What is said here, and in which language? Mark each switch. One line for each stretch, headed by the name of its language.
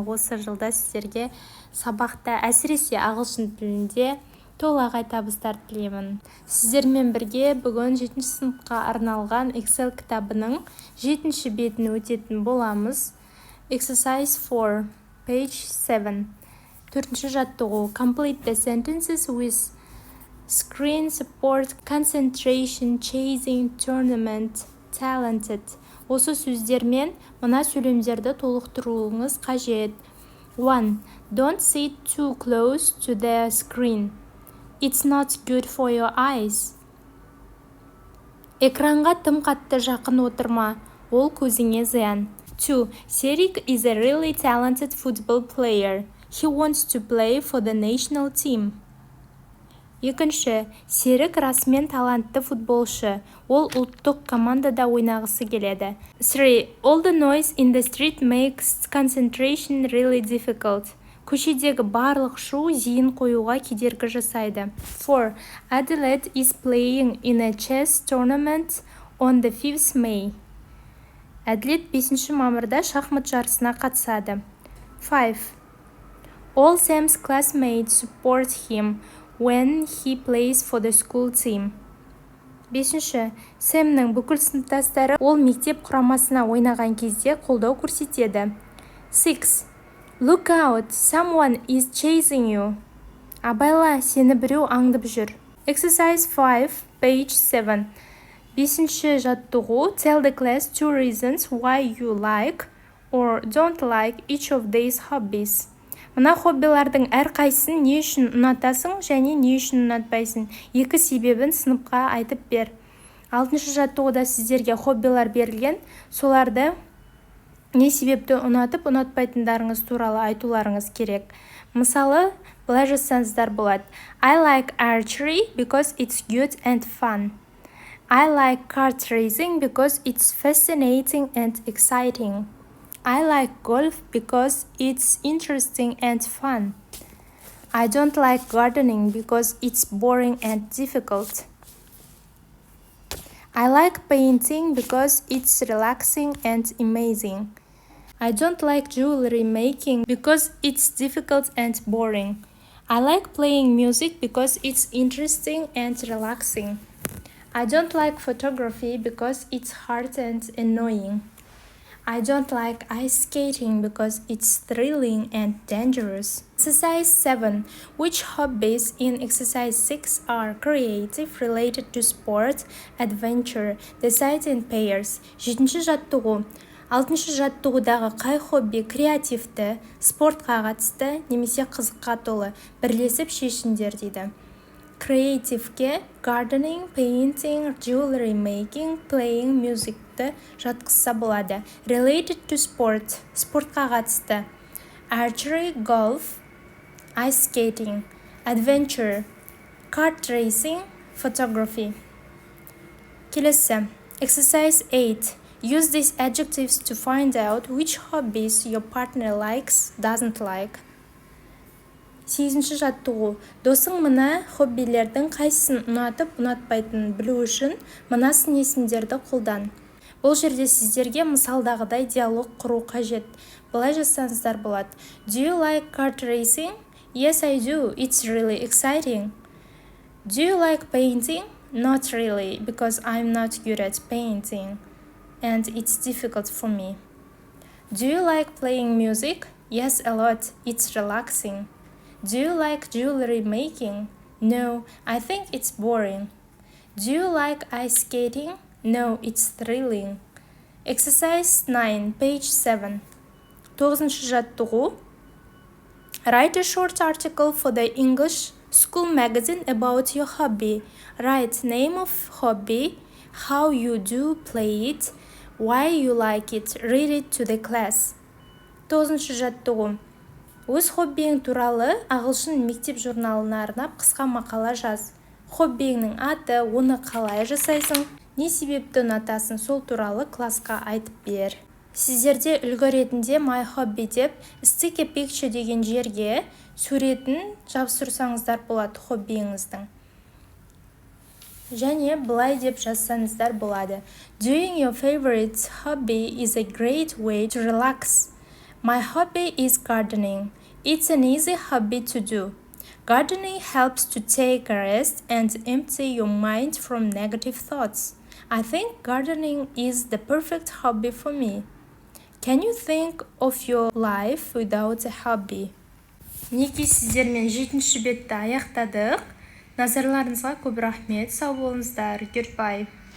Kazakh: Осы жылда сіздерге сабақта, әсіресе ағылшын тілінде толағай табыстар тілеймін. Сіздермен бірге бүгін 7 сыныпқа арналған Excel кітабының 7 бетін өтетін боламыз.
English: Exercise 4, page 7.
Kazakh: 4 жаттығу.
English: Complete the sentences with screen support, concentration, chasing, tournament, talented.
Kazakh: Осы сөздермен мына сөйлемдерді толықтыруыңыз қажет. 1.
English: Don't sit too close to the screen. It's not good for your eyes.
Kazakh: Экранға тым қатты жақын отырма, ол көзіңе зиян. 2.
English: Серик is a really talented football player. He wants to play for the national team.
Kazakh: Екінші, Серік расымен талантты футболшы. Ол ұлттық командада ойнағысы келеді. 3.
English: All the noise in the street makes concentration really difficult.
Kazakh: Көшедегі барлық шу зейін қоюға кедергі жасайды. 4.
English: Adelaide is playing in a chess tournament on the 5th May.
Kazakh: Әділет 5 мамырда шахмат жарысына қатысады. 5.
English: All Sam's classmates support him when he plays for the school team. 5.
Kazakh: Сэмнің бүкіл сыныптастары ол мектеп құрамасына ойнаған кезде қолдау көрсетеді. 6.
English: Look out, someone is chasing you.
Kazakh: Абайла, сені біреу аңдып жүр.
English: Exercise 5, page 7.
Kazakh: 5 жаттығу.
English: Tell the class 2 reasons why you like or don't like each of these hobbies.
Kazakh: Мына хоббилардың әрқайсысын не үшін ұнатасың және не үшін ұнатпайсың. 2 себебін сыныпқа айтып бер. 6 жаттығуда сіздерге хоббилар берілген, соларды не себепті ұнатып ұнатпайтындарыңыз туралы айтуларыңыз керек. Мысалы, былай жазсаңыздар болады.
English: I like archery because it's good and fun. I like kart racing because it's fascinating and exciting. I like golf because it's interesting and fun. I don't like gardening because it's boring and difficult. I like painting because it's relaxing and amazing. I don't like jewelry making because it's difficult and boring. I like playing music because it's interesting and relaxing. I don't like photography because it's hard and annoying. I don't like ice skating because it's thrilling and dangerous. Exercise 7. Which hobbies in exercise 6 are creative, related to sport, adventure? Decide in pairs.
Kazakh: 7 жаттығу. 6 жаттығудағы қай хобби креативті, спортқа қатысты, немесе қызыққа толы? Бірлесіп шешіңдер дейді. Креативке
English: gardening, painting, jewelry making, playing musicті
Kazakh: жатқызса болады.
English: Related to sport,
Kazakh: спортқа қатысты.
English: Archery, golf, ice skating. Adventure, kart racing, photography.
Kazakh: Келесі.
English: Exercise 8. Use these adjectives to find out which hobbies your partner likes, doesn't like.
Kazakh: 8 жаттығу. Досың мына хоббилердің қайсысын ұнатып, ұнатпайтынын білу үшін мына сын есімдерді қолдан. Бұл жерде сіздерге мысалдағыдай диалог құру қажет. Былай жазсаңыздар болады.
English: Do you like kart racing? Yes, I do. It's really exciting. Do you like painting? Not really, because I'm not good at painting, and it's difficult for me. Do you like playing music? Yes, a lot. It's relaxing. Do you like jewelry making? No, I think it's boring. Do you like ice skating? No, it's thrilling. Exercise 9, page 7.
Kazakh: 9 жаттығу.
English: Write a short article for the English school magazine about your hobby. Write name of hobby, how you do play it, why you like it. Read it to the class.
Kazakh: 9 жаттығу. Өз хоббиің туралы ағылшын мектеп журналына арнап қысқа мақала жаз. Хоббиіңнің аты, оны қалай жасайсың, не себепті ұнатасың, сол туралы классқа айтып бер. Сіздерде үлгі ретінде
English: my hobby
Kazakh: деп
English: stick a picture
Kazakh: деген жерге суретін жабыстырсаңыздар болады хоббиіңіздің. Және былай деп жазсаңыздар болады.
English: Doing your favorite hobby is a great way to relax. My hobby is gardening. It's an easy hobby to do. Gardening helps to take a rest and empty your mind from negative thoughts. I think gardening is the perfect hobby for me. Can you think of your life without a hobby?
Kazakh: Мінекей сіздермен 7-ші бетті аяқтадық. Назарларыңызға көп рахмет. Сау болыңыздар.
English: Goodbye.